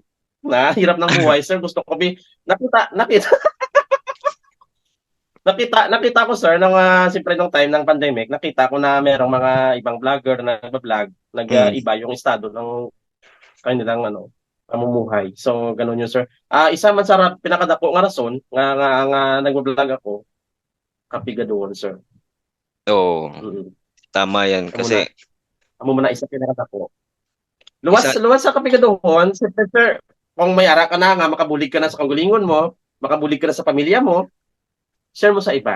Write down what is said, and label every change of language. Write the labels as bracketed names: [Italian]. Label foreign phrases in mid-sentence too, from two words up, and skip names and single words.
[Filipino] Na hirap ng buhay, sir. Gusto ko nakita, nakita, nakita ko, sir, siyempre nung time ng pandemic, nakita ko na merong mga ibang vlogger na nagba-vlog, Mm. nag-iba yung estado ng kanilang pamumuhay. So, ganun yun, sir. [Hiligaynon] Isa man sa pinakadako nga rason, nga nagba-vlog ako, kapigaduhon, sir. Oo, Mm-hmm. [Filipino] tama 'yan kasi [Hiligaynon] Amo mo na isa pinakadako. isa Luwas sa kapigaduhon, sir, kung may ara ka na nga, makabulig ka na sa kanggulingon mo, makabulig ka na sa pamilya mo, share mo sa iba.